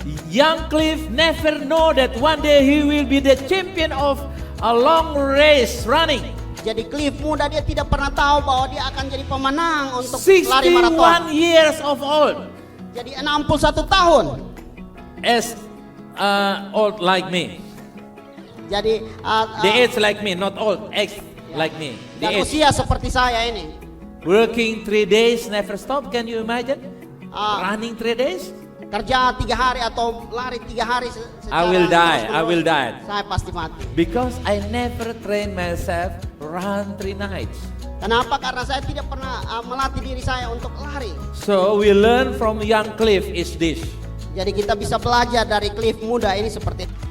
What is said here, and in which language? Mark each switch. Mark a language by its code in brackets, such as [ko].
[en] Young Cliff never know that one day he will be the champion of a long race running. [id] Jadi Cliff muda dia tidak pernah tahu bahwa dia akan jadi pemenang untuk lari maraton. [en] 61 years of old. [id] Jadi 61 tahun. [en] As old like me. [id] Jadi [en] The age like me, not old. Age like me. The [id] dan [en] age. [id] usia seperti saya ini. [en] Working 3 days, never stop. Can you imagine? Ah. Running 3 days? [id] Kerja 3 hari atau lari 3 hari [en] I will die. [id] terus-menerus, [en] I will die. [id] Saya pasti mati. [en] Because I never train myself run 3 nights. [id] Kenapa? Karena saya tidak pernah melatih diri saya untuk lari. [en] So we learn from young Cliff is this. [id] Jadi kita bisa belajar dari Cliff muda ini seperti